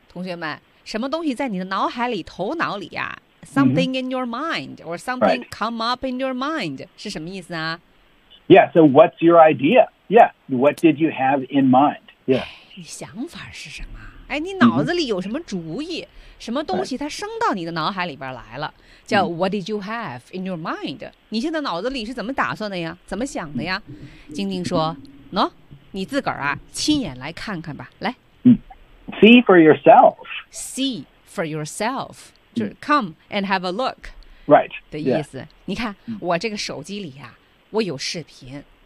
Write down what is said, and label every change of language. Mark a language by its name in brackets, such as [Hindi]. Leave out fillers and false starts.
[Chinese] 同学们什么东西在你的脑海里头脑里呀 [English] Something in your mind, [Chinese] or something come up in your mind, 是什么意思啊 [English] Yeah, so what's your idea? Yeah, what did you have in mind? Yeah. [Chinese] 你想法是什么？你脑子里有什么主意？什么东西它升到你的脑海里边来了？ [English] 叫 what did you have in your mind? [Chinese] 你现在脑子里是怎么打算的呀？怎么想的呀？晶晶说 ，No, 你自个儿啊，亲眼来看看吧。来 [English] ，See for yourself. See for yourself. [Chinese] 就是 [English] come and have a look right [Chinese] 的意思、 [English] yeah. [Chinese] 你看我这个手机里啊我有视频